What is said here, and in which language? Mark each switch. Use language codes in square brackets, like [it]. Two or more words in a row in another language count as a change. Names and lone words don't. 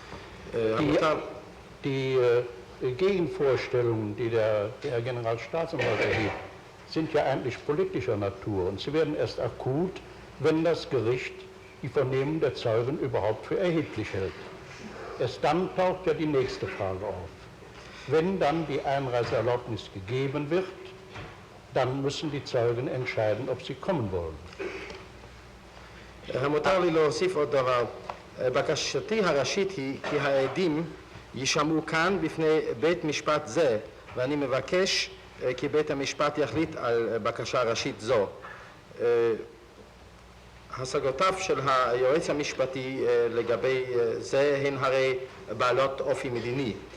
[de] Die Gegenvorstellungen, die der Generalstaatsanwalt erhebt, sind ja eigentlich politischer Natur und sie werden erst akut, wenn das Gericht die Vernehmung der Zeugen überhaupt für erheblich hält. Erst dann taucht ja die nächste Frage auf. Wenn dann die Einreiseerlaubnis gegeben wird, dann müssen die Zeugen entscheiden, ob sie kommen wollen. [he] המותר לי להוסיף עוד דבר. בקשתי הראשית היא כי העדים יישמעו כאן בפני בית משפט זה, ואני מבקש כי בית המשפט יחליט על בקשה ראשית זו. השגותיו של היועץ המשפטי לגבי זה הן הרי בעלות אופי מדיני.